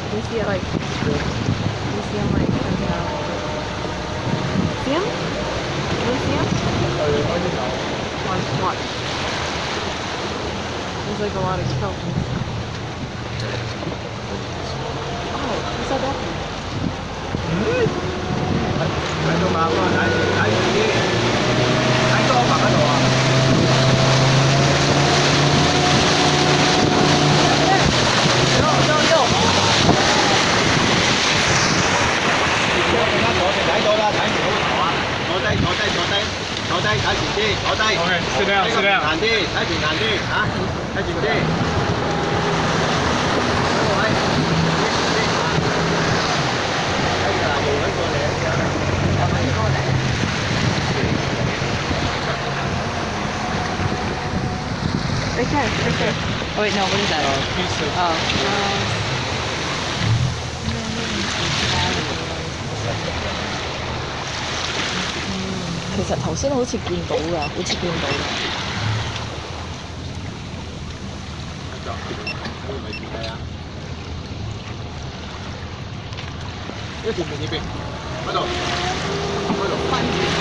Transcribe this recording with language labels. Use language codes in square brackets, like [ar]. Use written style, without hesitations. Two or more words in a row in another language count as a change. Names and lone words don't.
[en] You see it like, you see them like coming out. See them? You see them? Watch. There's like a lot of skeletons. Oh, you saw that one? [yue] 睇到嘛？睇住啲，睇多白嗰度啊！睇到啦，睇住好頭啊！坐低，睇住啲，坐低。OK， [en] sit down。 [yue] 行啲，睇住行啲嚇，睇住啲。位。睇住嗱，搖緊過嚟啊！又揾過嚟。 [en] Right there. Oh wait, no, what is that? Oh. [yue] 其實頭先好似見到㗎，好似見到㗎。一條面呢邊，嗰度，翻住。